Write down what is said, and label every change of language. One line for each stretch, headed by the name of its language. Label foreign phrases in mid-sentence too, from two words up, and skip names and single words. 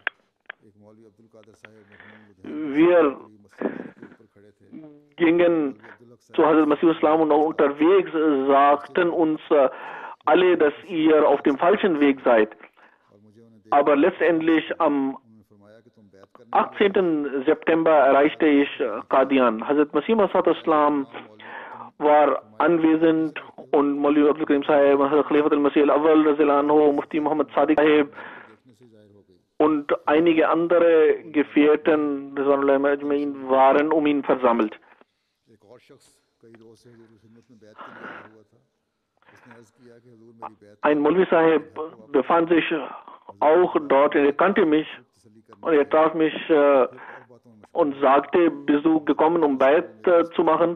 German: Wir gingen zu Hazrat Masih Islam und auch unterwegs sagten uns alle, dass ihr auf dem falschen Weg seid. Aber letztendlich am 18. September erreichte ich Qadian. Hazrat Masih Islam war anwesend und Maulvi Abdul Karim Sahib, Hazrat Khalifatul Masih al-Awwal
Arabic: رضي الله عنه,
German: Mufti Muhammad Sadiq Sahib und einige andere Gefährten waren um ihn versammelt. Ein Maulvi Sahib befand sich auch dort, er kannte mich und er traf mich und sagte, bist du gekommen, um Bayt zu machen?